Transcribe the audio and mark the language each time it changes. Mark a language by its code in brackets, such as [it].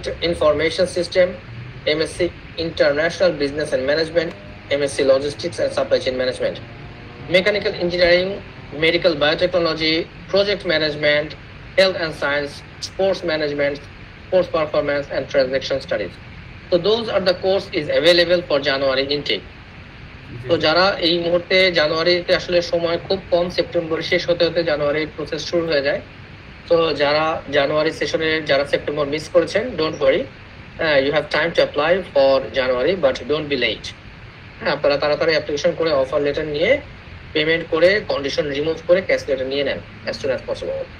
[en] Information System, MSc International Business and Management, MSc Logistics and Supply Chain Management, Mechanical Engineering, Medical Biotechnology, Project Management, Health and Science, Sports Management, Sports Performance and Transaction Studies. So those are the course is available for January intake. [bn] তো যারা এই মুহূর্তে জানুয়ারিতে আসলে সময় খুব কম, September শেষ হতে হতে জানুয়ারির প্রসেস শুরু হয়ে যায়, তো যারা জানুয়ারি সেশনে যারা সেপ্টেম্বর মিস করেছেন, [en] Don't worry, you have time to apply for January, but don't be late. [bn] আপনারা তাড়াতাড়ি অ্যাপ্লিকেশন করে অফার লেটার নিয়ে পেমেন্ট করে কন্ডিশন রিমুভ করে ক্যাশ লেটার নিয়ে নেন [en] As soon as possible.